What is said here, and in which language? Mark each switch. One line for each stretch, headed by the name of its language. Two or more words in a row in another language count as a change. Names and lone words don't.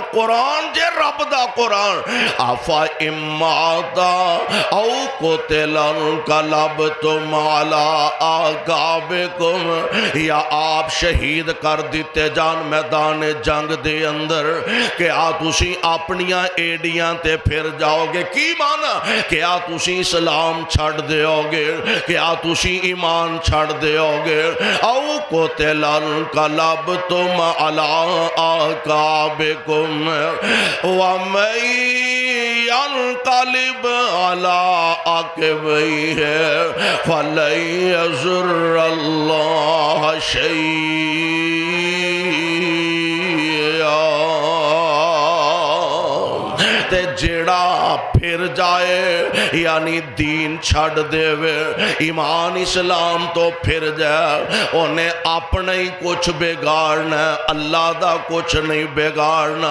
Punjabi: قرآن جے رب دا قرآن,
Arabic: أفإن مات أو قتل انقلبتم على أعقابكم,
Punjabi: یا آپ شہید کر دتے جان میدان جنگ دے اندر، کیا تسی اپنیاں اڈیاں تے پھر جاؤ گے. کی معنی، کیا تسی اسلام چھڈ دیو گے، کیا تسی ایمان چھڈ دیو گے.
Arabic: أو قتل انقلبتم على أعقابكم ومن ينقلب على عقبيه فلن يضر الله شيئا.
Punjabi: تے جیہڑا پھر جائے یعنی دین چھڈ دیوے، ایمان اسلام تو پھر جائے، انہیں اپنا ہی کچھ بگاڑنا، اللہ دا کچھ نہیں بگاڑنا.